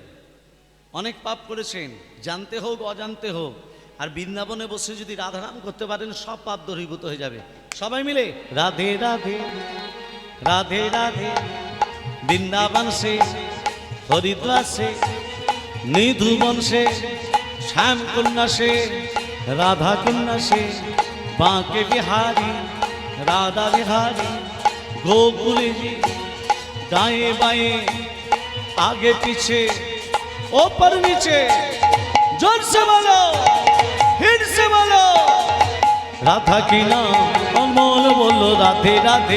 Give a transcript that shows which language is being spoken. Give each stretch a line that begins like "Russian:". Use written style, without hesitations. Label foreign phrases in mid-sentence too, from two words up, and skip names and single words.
Bangla: অনেক পাপ করেছেন, জানতে হোক অজান্তে হোক, আর বৃন্দাবনে বসে যদি রাধা নাম করতে পারেন সব পাপ দূরীভূত হয়ে যাবে। সবাই মিলে রাধে রাধে রাধে রাধে,
Hindi: वृंदावन से हरिद्वार से निधुबन से श्याम कन्या से राधा कुन्ना से बांके बिहारी राधा बिहारी गोकुल जी दाएं बाएं आगे पीछे ऊपर नीचे जोर से बोलो हिट से बोलो राधा की नाम अनमोल बोलो राधे राधे